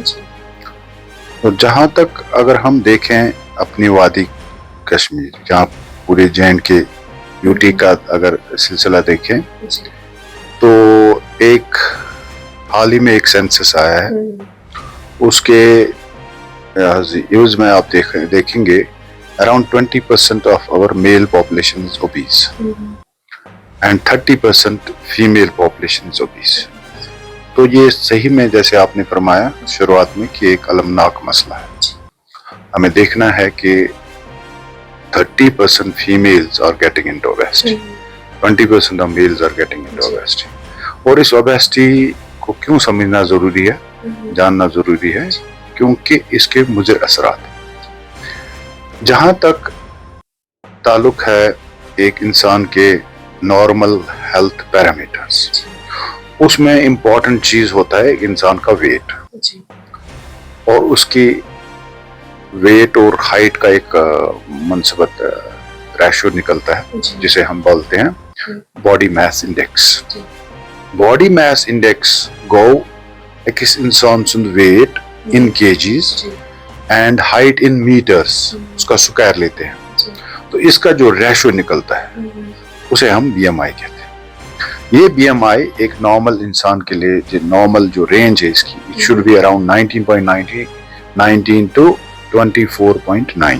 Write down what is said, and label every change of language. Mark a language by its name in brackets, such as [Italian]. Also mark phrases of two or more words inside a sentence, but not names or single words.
[Hindi] तो जहाँ तक अगर हम देखें अपनी वादी कश्मीर, जहाँ पूरे जैन के यूटी का अगर सिलसिला देखें तो एक हाल ही में एक सेंसस आया है, उसके यूज में आप देखेंगे [English] around 20% of our male population is obese and 30% female population is obese [Hindi] एंड 30% फीमेल पॉपुलेशन इज ओबीस। तो ये सही में जैसे आपने फरमाया शुरुआत में कि एक अलमनाक मसला है। हमें देखना है कि [English] 30% females are getting into obesity, 20% of males are getting into obesity। [Hindi] और इस obesity को क्यों समझना जरूरी है, जानना जरूरी है, क्योंकि इसके मुज़र असरात जहाँ तक ताल्लुक है एक इंसान के [English] normal health parameters, [Hindi] उसमें इम्पोर्टेंट चीज होता है एक इंसान का वेट और उसकी वेट और हाइट का एक मुनसबत रेशो निकलता है जिसे हम बोलते हैं [English] body mass index. body mass index [Kashmiri] गो अकिस इंसान सुंद [English] weight in kgs and height in meters, [Hindi] उसका स्क्वायर लेते हैं। तो इसका जो रेशो निकलता है उसे हम BMI कहते हैं। ये BMI एक नॉर्मल इंसान के लिए जो नॉर्मल जो रेंज है इसकी, [English] it should be around 19 to 24.9.